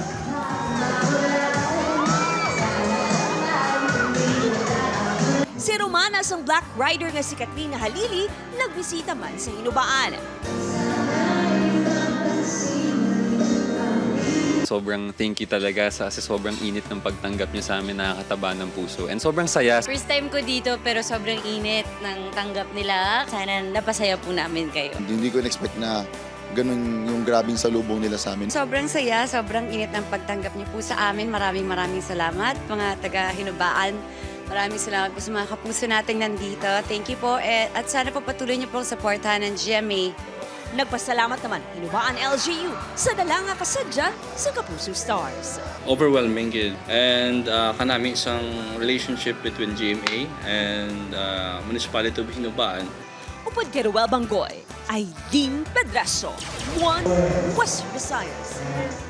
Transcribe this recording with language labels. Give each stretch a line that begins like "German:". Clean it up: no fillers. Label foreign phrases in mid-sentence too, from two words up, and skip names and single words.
Hiligaynon: Si Romana sang Black Rider nga si Catherine Halili, nagbisita man sa Hinubaan.
Filipino: Sobrang
English: thank you
Filipino: talaga sa sobrang init ng pagtanggap niyo sa amin, nakakataba ng puso. And sobrang saya. First time ko dito pero sobrang init ng tanggap nila. Sana napasaya po namin kayo. Hindi ko in-expect na ganun yung grabing salubong nila sa amin. Sobrang saya, sobrang init ng pagtanggap niyo po sa amin. Maraming salamat mga taga-Hinubaan. Maraming salamat po sa mga kapuso nating nandito.
English: Thank you
Filipino: po at sana po patuloy niyo pong supportahan ng GMA.
Hiligaynon: Nagpasalamat naman Hinubaan LGU sa dalanga kasadya sa Kapuso Stars.
English: Overwhelming yun. And
Hiligaynon: kanami isang
English: relationship between GMA and Municipality of Hinubaan.
Hiligaynon: Upod kay Ruel Banggoy, Aileen Pedraso, One West Visayas.